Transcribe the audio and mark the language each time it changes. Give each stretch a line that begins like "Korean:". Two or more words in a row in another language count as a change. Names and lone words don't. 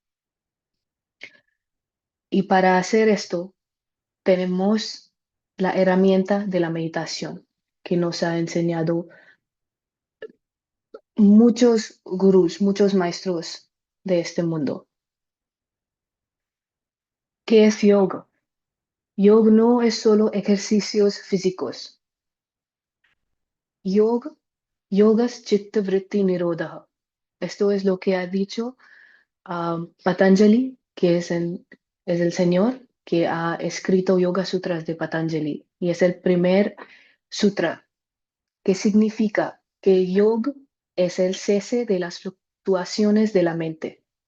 Spanish: Y para hacer esto, tenemos la herramienta de la meditación que nos ha enseñado muchos gurús, muchos maestros de este mundo. ¿Qué es yoga? Yoga no es solo ejercicios físicos.
Sanskrit: Yogas chitta vritti nirodha.
Spanish: Esto es lo que ha dicho Patanjali, que es el señor que ha escrito Yoga Sutras de Patanjali. Y es el primer sutra, que significa que yoga es el cese de las fluctuaciones de la mente.